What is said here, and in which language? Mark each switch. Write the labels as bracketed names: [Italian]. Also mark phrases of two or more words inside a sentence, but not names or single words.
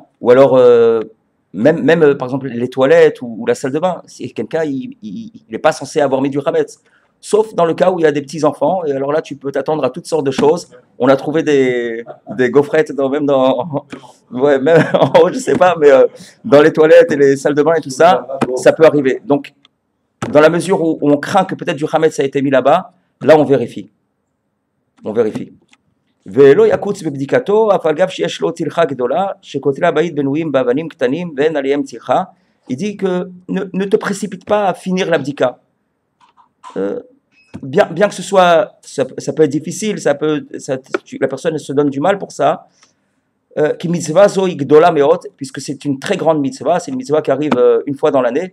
[French] Ou alors, même par exemple les toilettes ou la salle de bain, si quelqu'un il n'est pas censé avoir mis du chametz, sauf dans le cas où il y a des petits enfants, et alors là tu peux t'attendre à toutes sortes de choses. On a trouvé des gaufrettes même en haut, je sais pas, mais dans les toilettes et les salles de bain et tout ça, ça peut arriver. Donc dans la mesure où on craint que peut-être du chametz a été mis là-bas, là on vérifie. [Hebrew] ולא יקוץ בבדיקתו, אף על גב שיש לו טרחה גדולה, שכותלי הבית בנויים באבנים קטנים ואין עליהם טרחה. [French] Il dit que ne te précipite pas à finir l'abdika. Bien que ce soit, ça peut être difficile, la personne se donne du mal pour ça. [Hebrew] כי מצווה זו גדולה מאוד, [French] puisque c'est une très grande mitzvah, c'est une mitzvah qui arrive une fois dans l'année.